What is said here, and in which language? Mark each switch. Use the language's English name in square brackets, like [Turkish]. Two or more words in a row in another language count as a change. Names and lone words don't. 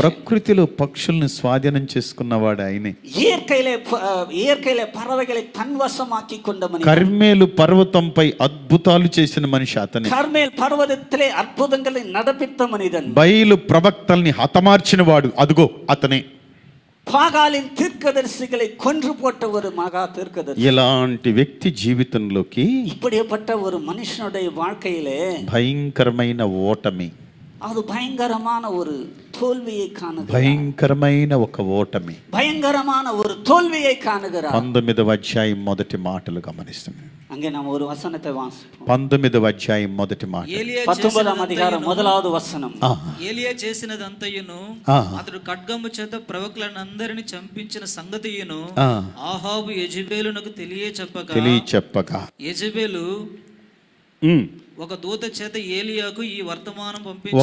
[Telugu] ప్రకృతిలో పక్షుల్ని స్వాధీనం చేసుకున్నవాడు ఆయనే. [Tamil] இயற்கையிலே பறவைகளை தன்வசமாக்கி கொண்ட மனிதன். [Telugu] కర్మేలు పర్వతంపై అద్భుతాలు చేసిన మనిషి అతనే. [Tamil] கர்மேல் பர்வதத்திலே అద్భుతங்களை நடப்பித்த மனிதன். [Telugu] బయలు ప్రవక్తల్ని హతమార్చిన వాడు అదుగో అతనే. [Tamil] பாகாலின் தீர்க்கதரிசிகளை கொன்று போட்ட ஒரு மகா தீர்க்கதரிசி. [Telugu] ఇలాంటి వ్యక్తి జీవితంలోకి [Tamil] இப்படிப்பட்ட ஒரு மனுஷனுடைய வாழ்க்கையிலே [Telugu] భయంకరమైన ఓటమి, [Tamil] அது பயங்கரமான ஒரு தோல்வியை காணுகிறார். [Telugu] భయంకరమైన ఒక ఓటమి, [Tamil] பயங்கரமான ஒரு தோல்வியை காணுகிறார். [Telugu] 19వ అధ్యాయం మొదటి మాటలు గమనిస్తున్నాం. [Tamil] அங்கே நாம் ஒரு వசனத்தை வாசிப்போம். [Telugu] 19వ అధ్యాయం మొదటి మాట. 19వ అధికారం 1వ వచనం. ఏలియా చేసినదంతయును అతడు ఖడ్గము చేత ప్రవక్తలందరిని చంపించిన సంగతియును ఆహాబు యెజెబెలునకు తెలియచెప్పగా యెజెబెలు ఒక దూత చేత ఏలియాకు ఈ వర్తమానం పంపించెను.